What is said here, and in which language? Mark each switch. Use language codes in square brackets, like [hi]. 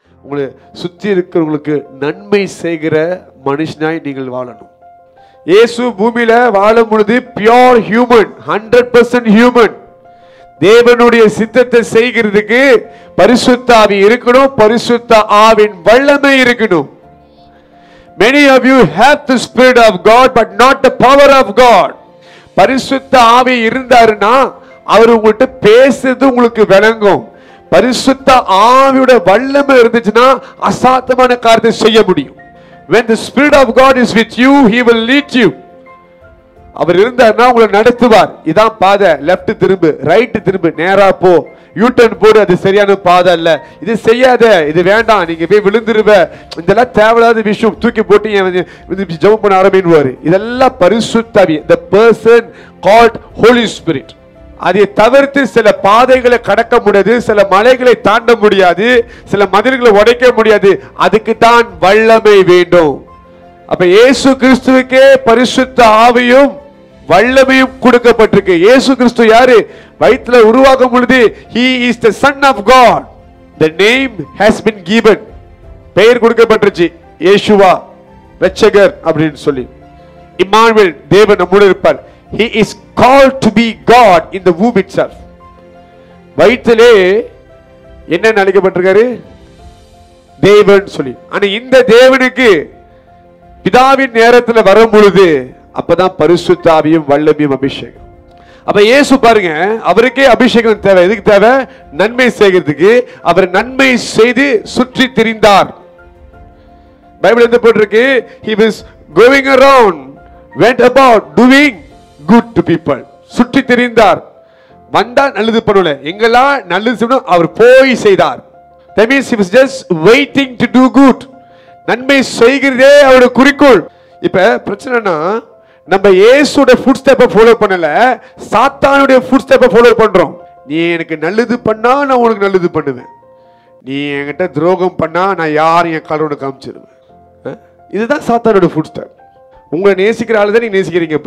[ta] உங்களை சுற்றி இருக்கிறவங்களுக்கு நன்மை செய்கிற மனுஷனாய் நீங்கள் வாழணும். இயேசு பூமியில வாழும் பொழுது பியூர் ஹியூமன், 100% ஹியூமன். தேவனுடைய சித்தத்தை செய்கிறதுக்கு பரிசுத்த ஆவி இருக்கணும், பரிசுத்த ஆவின் வல்லமை இருக்கணும். [en] Many of you have the spirit of God but not the power of God. [ta] பரிசுத்த ஆவி இருந்தாருன்னா அவர் உங்கள்கிட்ட பேசுறது உங்களுக்கு விளங்கும். பரிசுத்த ஆவியோட வல்லமை இருந்துச்சுன்னா அசாத்தியமான காரியத்தை செய்ய முடியும். [en] When the spirit of God is with you, he will lead you. [ta] அவர் இருந்தார்னா உங்களை நடத்துவார். இதான் பாதை, லெஃப்ட் திரும்பு, ரைட் திரும்பு, நேரா போ, யூ டர்ன் போடு, அது சரியான பாதை அல்ல, இது செய்யாத, இது வேண்டாம், நீங்க போய் விழுந்துருவ, இதெல்லாம் தேவையில்லாத விஷயம், தூக்கி போட்டு ஜெபம் பண்ண ஆரம்பிடுவாரு. இதெல்லாம் பரிசுத்த ஆவி, [en] the person called Holy Spirit. [ta] அதை தவிர்த்து சில பாதைகளை கடக்க முடியாது, சில மலைகளை தாண்ட முடியாது, சில மதில்களை உடைக்க முடியாது. அதுக்கு தான் வல்லமை வேண்டும். அப்ப இயேசு கிறிஸ்துவுக்கே பரிசுத்த ஆவியும் வல்லமையும் கொடுக்கப்பட்டிருக்கு. இயேசு கிறிஸ்து யாரு? வயிற்றுல உருவாக்கும் பொழுது [en] he is the son of God. The name has been given. [ta] பெயர் கொடுக்கப்பட்டிருச்சு, இயேசுவா இரட்சகர் அப்படின்னு சொல்லி. இம்மானுவேல், தேவன் நம்மோடு இருப்பார். [en] He is called to be God in the womb itself. [ta] வயிற்றிலே என்ன அழைக்கப்பட்டிருக்காரு? தேவன் சொல்லி. ஆனா இந்த தேவனுக்கு பிதாவின் நேரத்தில் வரும் பொழுது அப்பதான் பரிசுத்த ஆவியும் வல்லமையும் அபிஷேகம். அப்ப இயேசு பாருங்க, அவருக்கே அபிஷேகம் தேவை. எதுக்கு தேவை? நன்மை செய்கிறதுக்கு. அவர் நன்மை செய்து சுற்றி திரிந்தார். பைபிள் என்ன போட்டிருக்கு? [en] He was going around, went about doing good to people. [ta] சுற்றி திரிந்தார். வந்தா நல்லது பண்ணல, எங்கெல்லாம் நல்லது செய்யணும் அவர் போய் செய்தார். [en] That means he was just waiting to do good. [ta] நன்மை செய்கிறதே அவருடைய குறிக்கோள். இப்ப பிரச்சனைனா நம்ம இயேசுவோட ஃபுட் ஸ்டெப்பை ஃபாலோ பண்ணல, சாத்தானுடைய ஃபுட் ஸ்டெப்பை ஃபாலோ பண்றோம். நீ எனக்கு நல்லது பண்ணா நான் உனக்கு நல்லது பண்ணுவேன், நீ என்கிட்ட துரோகம் பண்ணா நான் யாரையும் என் காலோட காமிச்சிருவேன். இதுதான் சாத்தானுடைய ஃபுட் ஸ்டெப். உங்களை நேசிக்கிற ஆளு தான் நீங்க நேசிக்கிறீங்க.